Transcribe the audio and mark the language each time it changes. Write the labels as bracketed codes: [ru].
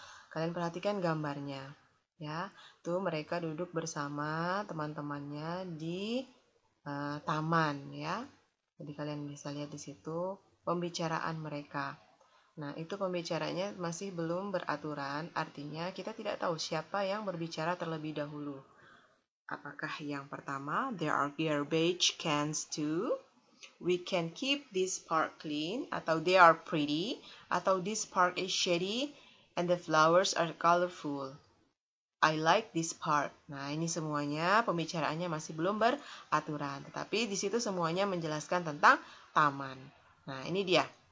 [id] Kalian perhatikan gambarnya. Ya, tuh mereka duduk bersama teman-temannya di taman, ya. Jadi kalian bisa lihat di situ pembicaraan mereka. Nah, itu pembicaranya masih belum beraturan, artinya kita tidak tahu siapa yang berbicara terlebih dahulu. Apakah yang pertama, [en] there are garbage cans too? We can keep this park clean, [id] atau [en] they are pretty, atau this park is shady, and the flowers are colorful. I like this park. [id] Nah, ini semuanya pembicaraannya masih belum beraturan, tetapi di situ semuanya menjelaskan tentang taman. Nah, ini dia.